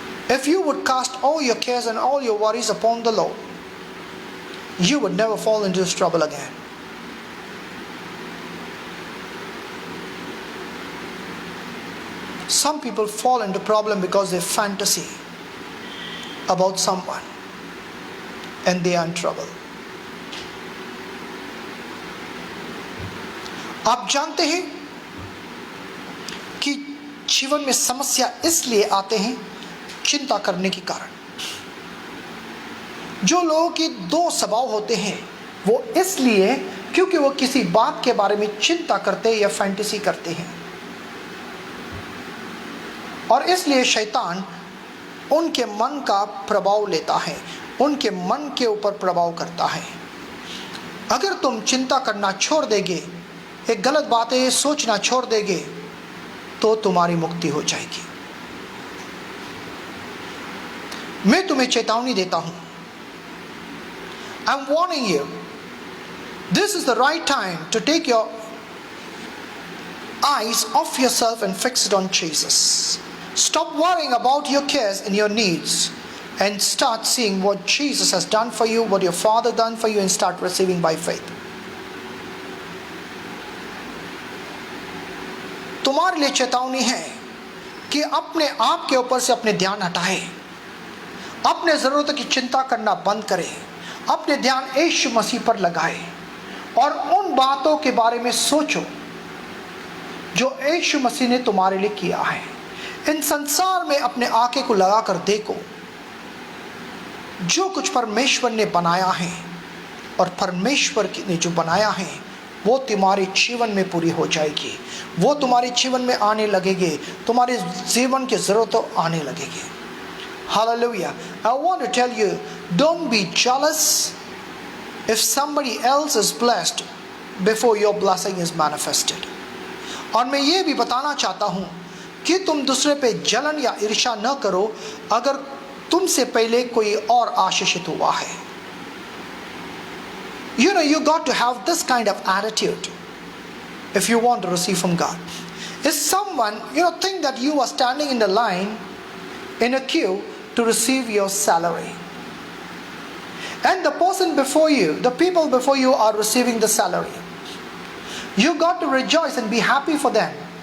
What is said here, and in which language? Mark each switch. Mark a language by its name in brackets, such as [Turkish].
[English] If you would cast all your cares and all your worries upon the Lord, you would never fall into this trouble again. Some people fall into problem because they fantasy about someone and they are in trouble. [Hindi] आप जानते हैं कि जीवन में समस्या इसलिए आते हैं चिंता करने के कारण। जो लोगों के दो स्वभाव होते हैं वो इसलिए क्योंकि वो किसी बात के बारे में चिंता करते या फैंटेसी करते हैं, और इसलिए शैतान उनके मन का प्रभाव लेता है, उनके मन के ऊपर प्रभाव करता है। अगर तुम चिंता करना छोड़ देगे, एक गलत बातें सोचना छोड़ देगे, तो तुम्हारी मुक्ति हो जाएगी। मैं तुम्हें चेतावनी देता हूं, [English] I am warning you, this is the right time to take your eyes off yourself and fix it on Jesus. Stop worrying about your cares and your needs and start seeing what Jesus has done for you, what your Father done for you, and start receiving by faith. [Hindi] तुम्हारे लिए चेतावनी है कि अपने आप के ऊपर से अपने ध्यान हटाए, अपने ज़रूरतों की चिंता करना बंद करें, अपने ध्यान यीशु मसीह पर लगाए और उन बातों के बारे में सोचो जो यीशु मसीह ने तुम्हारे लिए किया है। इन संसार में अपने आंखें को लगाकर देखो, जो कुछ परमेश्वर ने बनाया है और परमेश्वर ने जो बनाया है वो तुम्हारे जीवन में पूरी हो जाएगी, वो तुम्हारे जीवन में आने लगेगी, तुम्हारे जीवन की ज़रूरतों आने लगेगी। [English] Hallelujah. I want to tell you, don't be jealous if somebody else is blessed before your blessing is manifested. [Hindi] और मैं ये भी बताना चाहता हूँ कि तुम दूसरे पे जलन या ईर्ष्या न करो अगर तुमसे पहले कोई और आशीषित हुआ है। [English] You know, you got to have this kind of attitude if you want to receive from God. If someone, think that you are standing in the line, in a queue to receive your salary, and the person before you, the people before you are receiving the salary, you got to rejoice and be happy for them.